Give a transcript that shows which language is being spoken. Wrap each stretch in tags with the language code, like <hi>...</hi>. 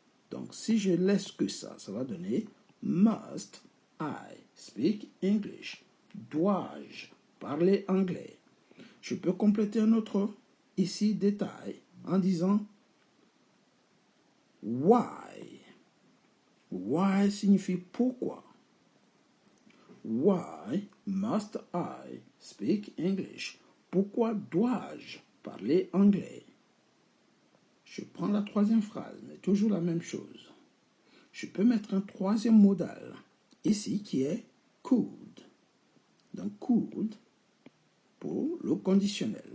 <fr>Donc si je laisse que ça va donner</fr> <en>must I speak English.</en> <fr>Dois-je parler anglais? Je peux compléter un autre ici détail en disant why. Why signifie pourquoi.</fr> <en>Why must I speak English?</en> <fr>Pourquoi dois-je parler anglais? Je prends la troisième phrase, mais toujours la même chose. Je peux mettre un troisième modal ici qui est could. Donc could pour le conditionnel.</fr>